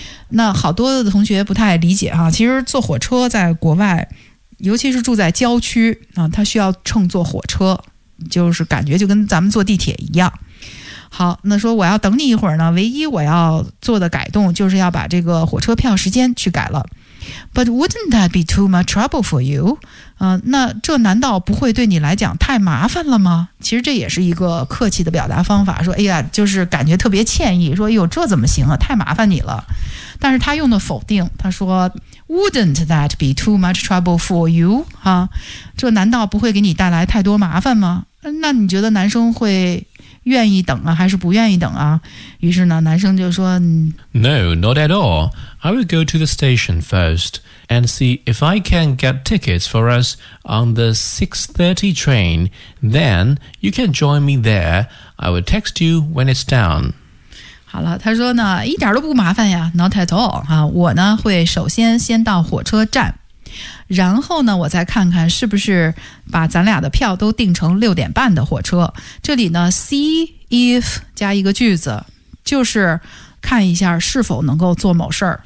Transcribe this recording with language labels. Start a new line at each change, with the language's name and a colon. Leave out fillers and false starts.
Chinese: 那好多的同学不太理解哈，其实坐火车在国外，尤其是住在郊区啊，它需要乘坐火车，就是感觉就跟咱们坐地铁一样。好，那说我要等你一会儿呢，唯一我要做的改动就是要把这个火车票时间去改了。
English: But wouldn't that be too much trouble for you?
Chinese: 那这难道不会对你来讲太麻烦了吗？其实这也是一个客气的表达方法，说哎呀，就是感觉特别歉意，说哎呦，这怎么行啊，太麻烦你了。但是他用的否定，他说
English: wouldn't that be too much trouble for you?、
Chinese: 这难道不会给你带来太多麻烦吗？那你觉得男生会愿意等啊还是不愿意等啊？于是呢男生就说
English: No, not at all. I will go to the station first and see if I can get tickets for us on the 6:30 train. Then you can join me there. I will text you when it's down.
Chinese: 好了，他说呢一点都不麻烦呀，
English: not at all.、
Chinese: 我呢会首先先到火车站，然后呢我再看看是不是把咱俩的票都订成六点半的火车。这里呢 see if 加一个句子，就是看一下是否能够做某事儿。